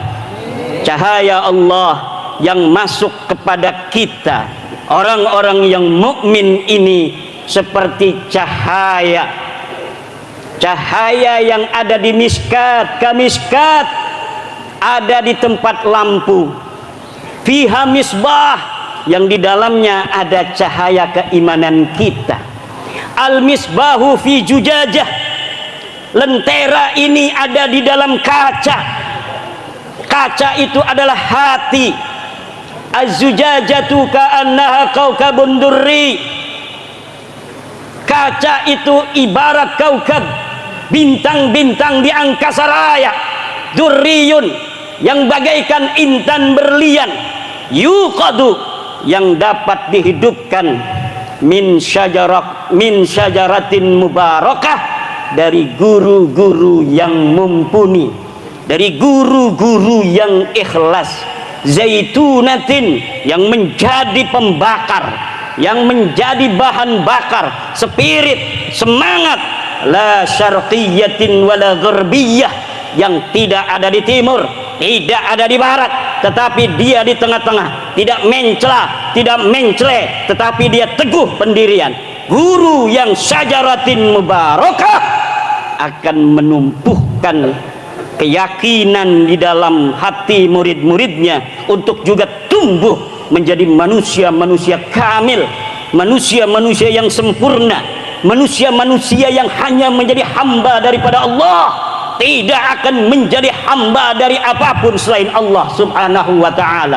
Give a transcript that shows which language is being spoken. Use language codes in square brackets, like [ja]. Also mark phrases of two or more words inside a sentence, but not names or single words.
[id] Cahaya Allah yang masuk kepada kita, orang-orang yang mukmin ini, seperti cahaya yang ada di miskat, kamiskat, ada di tempat lampu, [ar] فيها مصباح, [id] yang di dalamnya ada cahaya keimanan kita. [ar] المصباح في زجاجة, [id] lentera ini ada di dalam kaca. Kaca itu adalah hati. [ar] الزجاجة كأنها كوكب دري, [id] kaca itu ibarat kaukab, bintang-bintang di angkasa raya, durriyun, yang bagaikan intan berlian, yuqadu, yang dapat dihidupkan, [ar] من شجرة مباركة, [id] dari guru-guru yang mumpuni, dari guru-guru yang ikhlas, zaitunatin, yang menjadi pembakar, yang menjadi bahan bakar, spirit, semangat, [ar] لا شرقية ولا غربية, [id] yang tidak ada di timur, tidak ada di barat, tetapi dia di tengah-tengah, tidak mencela, tidak mencele, tetapi dia teguh pendirian. Guru yang [ar] شجرة مباركة [id] akan menumbuhkan keyakinan di dalam hati murid-muridnya untuk juga tumbuh menjadi manusia-manusia kamil, manusia-manusia yang sempurna, manusia-manusia yang hanya menjadi hamba daripada Allah, tidak akan menjadi hamba dari apapun selain Allah [ar] سبحانه وتعالى.